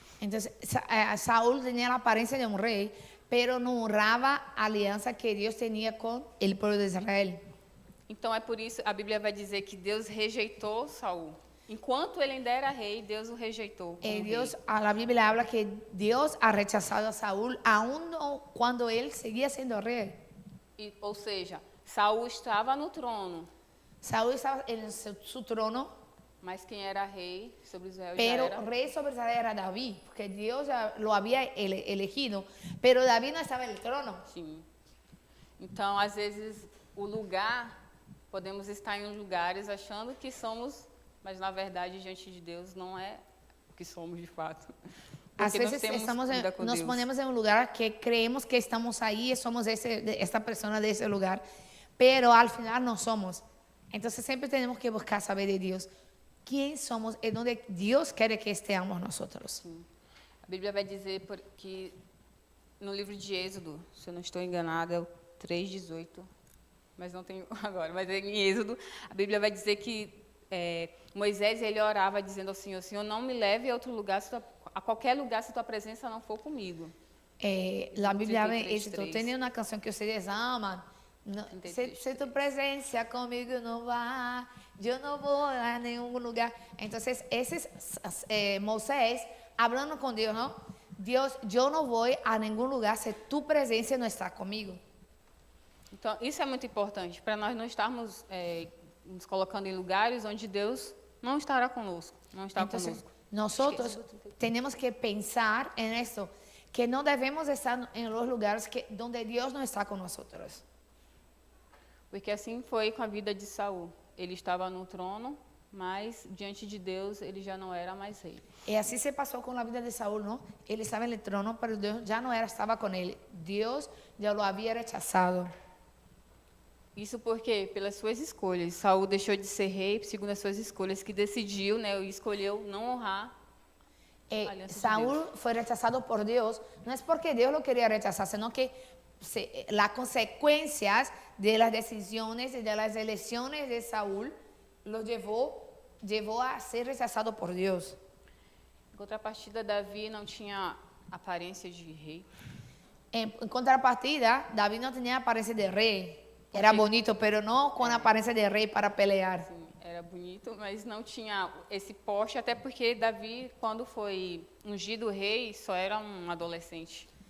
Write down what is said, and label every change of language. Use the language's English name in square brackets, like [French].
[Spanish] Entonces, Saúl tenía la apariencia de un rey, pero no honraba a alianza que Dios tenía con el pueblo de Israel. [Portuguese] Então é por isso a Bíblia vai dizer que Deus rejeitou Saul. Enquanto ele ainda era rei, Deus o rejeitou. [Spanish] Dios, a la Biblia habla que Dios ha rechazado a Saúl aún no, cuando él seguía siendo rey. [Portuguese] Ou seja, Saul estava no trono. [Spanish] Saúl estaba en su trono, [Portuguese] mas quem era rei sobre Israel [Spanish] pero [Portuguese] já era. [Spanish] rey sobre Israel era David, porque Dios ya lo había elegido, pero David no estaba en el trono. [Portuguese] Sim. Então, às vezes, o lugar, podemos estar em lugares achando que somos, mas na verdade, diante de Deus, não é o que somos de fato. Às vezes [Spanish] nos ponemos en un lugar que creemos que estamos ahí, somos esta persona de ese lugar, pero al final no somos. Entonces siempre tenemos que buscar saber de Dios quién somos y dónde Dios quiere que estemos nosotros. [Portuguese] Sim. A Bíblia vai dizer que no livro de Êxodo, se eu não estou enganada, é o 3:18, mas não tenho agora, mas em Êxodo, a Bíblia vai dizer que Moisés ele orava dizendo ao Senhor, Senhor, não me leve a outro lugar, a qualquer lugar se tua presença não for comigo. [Spanish] La Biblia tiene una canción que ustedes aman. No, si tu presencia conmigo no va, yo no voy a ningún lugar. Entonces, ese es Moisés hablando con Dios, ¿no? Dios, yo no voy a ningún lugar si tu presencia no está conmigo. [Portuguese] Então, isso é muito importante, para nós não estarmos nos colocando em lugares onde Deus não estará conosco, não está conosco. [Spanish] Nosotros tenemos que pensar en esto, que no debemos estar en los lugares donde Dios no está con nosotros. [Portuguese] Porque assim foi com a vida de Saul. Ele estava no trono, mas diante de Deus ele já não era mais rei. [Spanish] Y así se pasó con la vida de Saúl, ¿no? Él estaba en el trono, pero Dios ya no estaba con él. Dios ya lo había rechazado. [Portuguese] Isso porque, pelas suas escolhas, Saul deixou de ser rei, segundo as suas escolhas, que decidiu, né, e escolheu não honrar a aliança [Spanish] Saúl [Portuguese] de Deus. [Spanish] fue rechazado por Dios, no es porque Dios lo quería rechazar, sino que las consecuencias de las decisiones y de las elecciones de Saúl lo llevó a ser rechazado por Dios. [Portuguese] Em contrapartida, Davi não tinha aparência de rei. [Spanish] En contrapartida, David no tenía apariencia de rey. Era bonito, pero no con apariencia de rey para pelear. [Portuguese] Sim, era bonito, mas não tinha esse porte, até porque Davi, quando foi ungido rei, só era um adolescente.